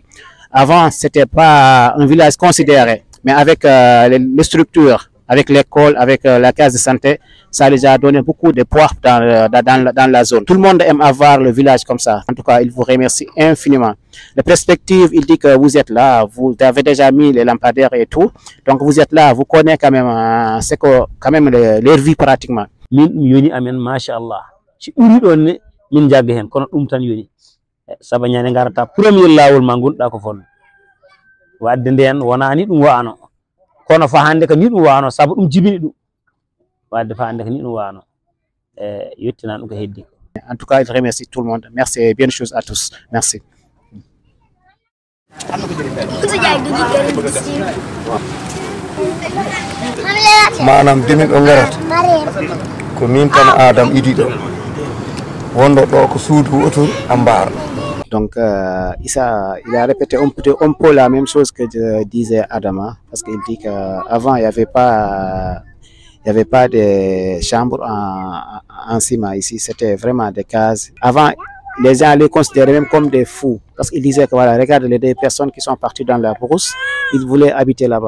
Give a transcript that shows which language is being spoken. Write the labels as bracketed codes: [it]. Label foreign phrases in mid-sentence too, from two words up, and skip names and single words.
[fr] Avant, c'était pas un village considéré, mais avec les structures avec l'école, avec la case de santé, ça les a donné beaucoup de poids dans la zone. Tout le monde aime avoir le village comme ça. En tout cas, il vous remercie infiniment. La perspective, il dit que vous êtes là, vous avez déjà mis les lampadaires et tout. Donc vous êtes là, vous connaissez quand même, c'est que quand même leur vie pratiquement. [ff] Min yoni amen machallah. Si uri ɗon ne min jagga hen kono ɗum tan yoni. Saba ñande garata premier lawol ma gonɗa ko fon. Wadde nden wona ni ɗum wano. Kono fa hande ka ni ɗum wano sabu ɗum jibini ɗum. Wadde fa hande ka ni ɗum wano. Yettina ɗum ko heddi. [fr] En tout cas, je remercie tout le monde. Merci et bonne chose à tous. Merci. [ff] manam demin o garata ko min tan Adam idi ɗo wondo ɗo ko suudu oto ambar. [fr] Donc Issa, il a répété un peu la même chose que disait Adama, parce qu'il dit qu'avant il n'y avait pas de chambre en ciment ici, c'était vraiment des cases. Avant, les gens les considéraient même comme des fous, parce qu'ils disaient que voilà, regarde les deux personnes qui sont parties dans la brousse, ils voulaient habiter là-bas.